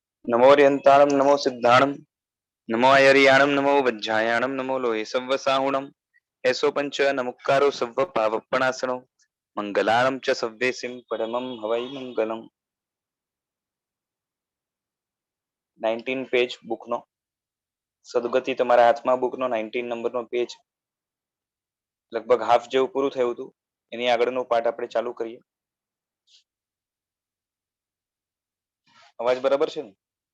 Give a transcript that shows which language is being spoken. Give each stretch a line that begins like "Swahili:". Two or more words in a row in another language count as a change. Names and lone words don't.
Prakrit languages: नमो अर्यन्ताणं नमो सिद्धाणं नमो अयर्याणं नमो वज्रायाणं नमो लोहे सव्वसाहुणं एसो पंच नमुक्कारो सव्व पावप्पणासनो मंगलाणं च सव्वेसिं परमं हवै मंगलम्
Gujarati: 19 પેજ બુકનો સદગતિ તમારા હાથમાં બુકનો 19 નંબરનો પેજ લગભગ હાફ જેવું પૂરું થયું હતું. એની આગળનો પાઠ આપણે ચાલુ કરીએ. અવાજ બરાબર છે ને?